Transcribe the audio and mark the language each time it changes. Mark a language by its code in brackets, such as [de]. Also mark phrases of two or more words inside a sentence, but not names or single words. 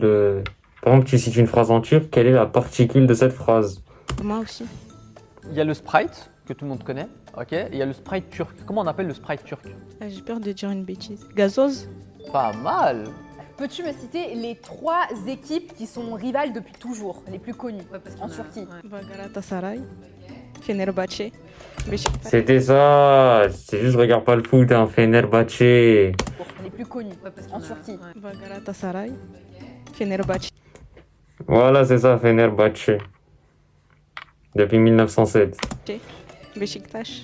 [fr] Par exemple, tu cites une phrase en turc, quelle est la particule de cette phrase? Moi aussi. Il y a le Sprite, que tout le monde connaît, ok? Et il y a le Sprite turc. Comment on appelle le Sprite turc? Ah, j'ai peur de dire une bêtise. Gazoz. Pas mal! Peux-tu me citer les 3 équipes qui sont rivales depuis toujours, les plus connues en Turquie? Galatasaray. Fenerbahçe. Beşiktaş. C'était ça. C'est juste, je regarde pas le foot, hein. Fenerbahçe. Les plus connues en Turquie. Galatasaray. Fenerbahçe. Voilà, c'est ça, Fenerbahçe. Depuis 1907. Beşiktaş.